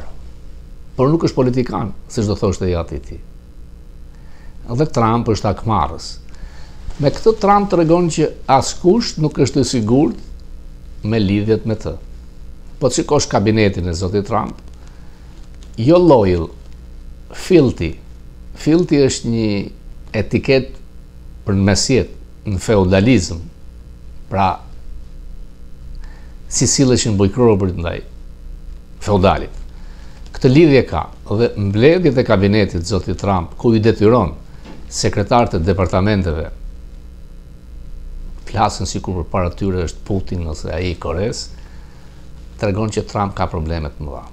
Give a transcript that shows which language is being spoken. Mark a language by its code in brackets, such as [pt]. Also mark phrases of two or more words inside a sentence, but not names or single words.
[sq] Por nuk është politikan, siç do thoshte jati i tij. Dhe Trump është akmarrës. Me këtë Trump tregon që askush nuk është i sigurt me lidhjet me të. Po të shikosh kabinetin e zotit Trump, jo [en] loyal, filthy. [sq] Filthy është një etiket për në mesjet, në feudalizëm. Pra, si silleshin bujkëror ndaj feudalit. Këtë lidhje ka, dhe mbledhjet e kabinetit zotit Trump, ku i detyron sekretarët e departamenteve, flasën sikur përpara tyre është Putin ose ai i Kores, tregon që Trump ka probleme të mëdha.